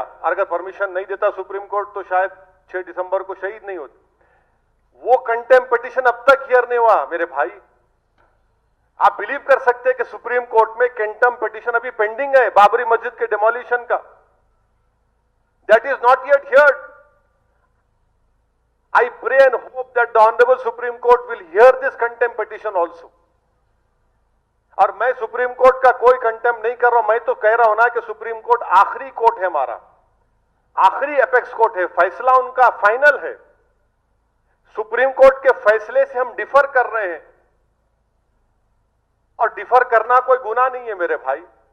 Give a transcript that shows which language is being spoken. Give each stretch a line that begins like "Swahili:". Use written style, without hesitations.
Hindi: अगर परमिशन नहीं देता सुप्रीम कोर्ट तो शायद 6 दिसंबर को शहीद नहीं होते। वो कंटेम्प्ट पिटीशन अब तक हियर नहीं हुआ मेरे भाई। आप बिलीव कर सकते हैं कि सुप्रीम कोर्ट में कंटेम्प्ट पिटीशन अभी पेंडिंग है बाबरी मस्जिद के डेमोलिशन का।
English: That is not yet heard. I pray and hope that the Honorable Supreme Court will hear this contempt petition also.
Hindi: और मैं सुप्रीम कोर्ट का कोई कंटेम्प्ट नहीं कर रहा हूं, मैं तो कह रहा हूं ना कि सुप्रीम कोर्ट आखिरी कोर्ट है हमारा, आखिरी एपेक्स कोर्ट है, फैसला उनका फाइनल है। सुप्रीम कोर्ट के फैसले से हम डिफर कर रहे हैं, और डिफर करना कोई गुनाह नहीं है मेरे भाई।